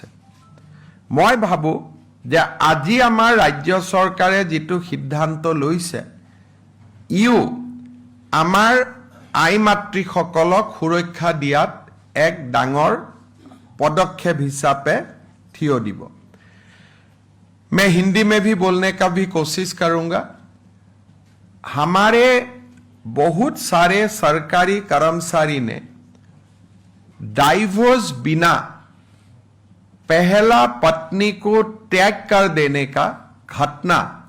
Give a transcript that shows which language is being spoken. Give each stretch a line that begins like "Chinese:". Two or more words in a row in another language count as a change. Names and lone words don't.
Assamese: মই ভাবো যে আজি আমাৰ ৰাজ্য চৰকাৰে যিটো সিদ্ধান্ত লৈছে ইও আমাৰ আই মাতৃসকলক সুৰক্ষা দিয়াত এক ডাঙৰ পদক্ষেপ হিচাপে থিয় দিব।
Hindi: मैं हिंदी में भी बोलने का भी कोशिश करूंगा। हमारे बहुत सारे सरकारी कर्मचारी ने डाइवोर्स बिना पहला पत्नी को त्याग कर देने का घटना